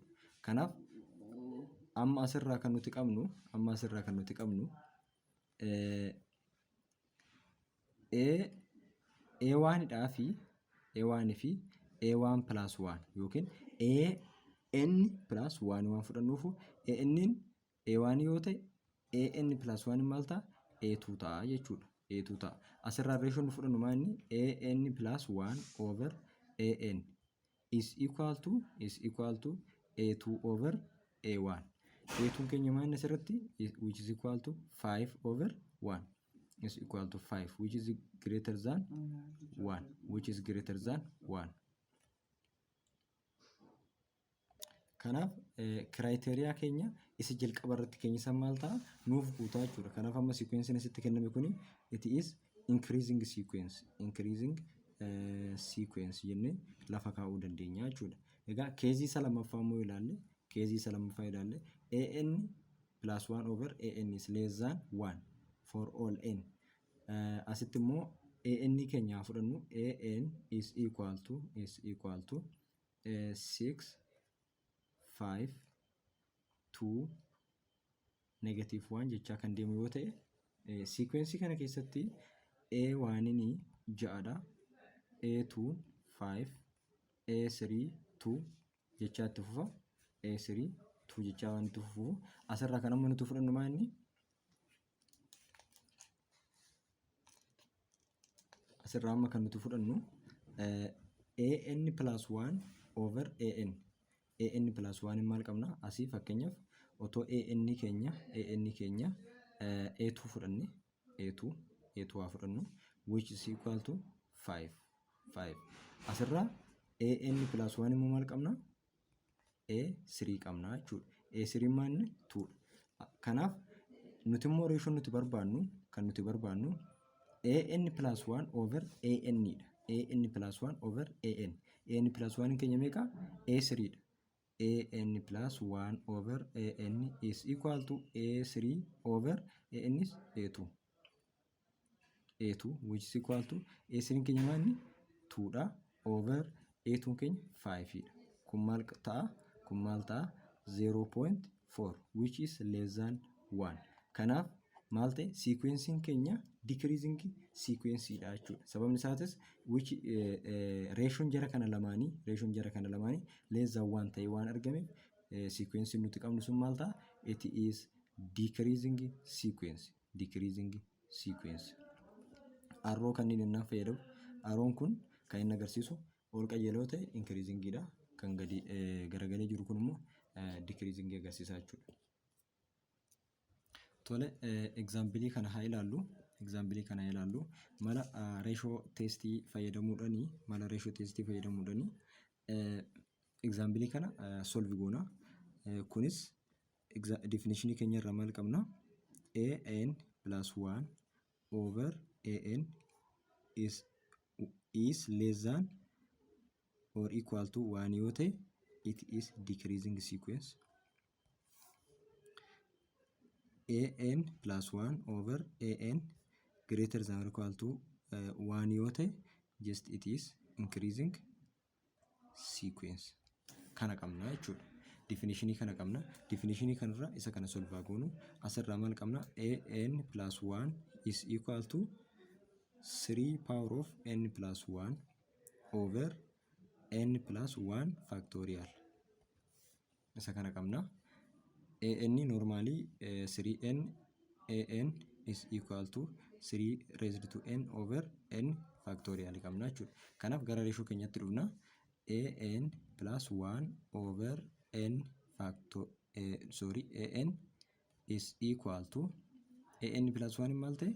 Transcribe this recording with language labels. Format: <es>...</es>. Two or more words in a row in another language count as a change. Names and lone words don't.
<om>Kanaaf amma asirraa kan nuti qabnu A1dhaa fi</om> <en>A1 plus 1</en> <om>yookiin</om> <en>AN plus 1</en> <om>waan fudhannuufu ANin A1 yoo ta'e</om> <en>AN plus 1</en> <om>maal ta'a? A2 ta'a jechuudha. A2 ta'a. Asirraa reeshoon fudhannu maal inni</om> <en>AN plus 1 over AN is equal to A2 over A1.</en> <om>A2 keenya maal asirratti</om> <en>which is equal to 5 over 1 is equal to 5 which is greater than 1.</en> <om>Kanaaf criteria keenya isa jalqaba irratti keenya san maal ta'a nuuf guutaa jechuudha. Kanaaf amma sequence asitti kenname kuni</om> <en>it is increasing sequence</en> <om>jennee lafa kaa'uu dandeenya jechuudha. Egaa keezii isa lammaffaa immoo ilaalle</om> <en>AN plus 1 over AN is less than 1 for all n.</en> <om>Asitti immoo AN keenya fudhannu</om> <en>AN is equal to 6 5 2 negative 1</en> <om>jechaa kan deemu yoo ta'e sequence kana keessatti A1 6dha, A2 5, A3 2 jechaa itti fufa, A3 2 jechaa waan itti fufu. Asirraa kan amma nuti fudhannu maal inni asirraa amma kan nuti fudhannu</om> <en>AN plus 1 over AN plus 1</en> <om>maal qabna asii fakkeenyaaf otoo AN keenya A2 fudhanne A2 haa fudhannu</om> <en>which is equal to 5.</en> <om>Asirraa</om> <en>AN plus 1</en> <om>immoo maal qabna A3 qabna jechuudha. A3 maal 2. Kanaaf nuti immoo ratio nuti barbaannu kan nuti barbaannu</om> <en>an plus 1 over an</en> <om>dha.</om> <en>an plus 1 over an plus 1</en> <om>keenya meeqa?</om> <en>a3 dha. an plus 1 over an is equal to a3 over an is a2 which is equal to a3</en> <om>keenya maanni 2 dha</om> <en>over a2</en> <om>keenya 5 dha. Kun maal ta'a?</om> <en>0.4 which is less than 1.</en> <om>Kanaaf maal ta'e? Sequencing keenya</om> <en>decreasing sequence</en> <om>dha jechuudha. Sababni isaatis</om> <en>which ratio</en> <om>jara kana lamaanii</om> <en>less than 1</en> <om>ta'e waan argameef sequencing nuti qabnu sun maal ta'a?</om> <en>It is decreasing sequence.</en> <om>Arrow kanneen innaan fayyadamu. Arrown kun kan inni agarsiisu ol qajeeloo ta'e increasing dha. Kan gadi garagalee jiru kun immoo decreasing agarsiisa jechuudha. Tole example kana haa ilaallu. Mala ratio testii fayyadamuudhaani example kana solve goona. Kunis definition keenya irraa maal qabna?</om> <en>an plus 1 over an is less than or equal to 1</en> <om>yoo ta'e</om> <en>it is decreasing sequence. an plus 1 over an greater than or equal to 1</en> <om>yoo ta'e</om> <en>just it is increasing sequence.</en> <om>Kana qabna jechuudha. Definition kana qabna. Definition kanarra isa kana solve goonu. Asirraa maal qabna?</om> <en>an plus 1 is equal to 3 power of n plus 1 over n plus 1 factorial.</en> <om>Isa kana qabna.</om> <en>an normally 3n an is equal to 3 raised to n over n factorial</en> <om>qabna jechuudha. Kanaaf gara ratio keenyatti dhufna.</om> <en>an plus 1 over n an is equal to an plus 1</en> <om>maal ta'e?</om>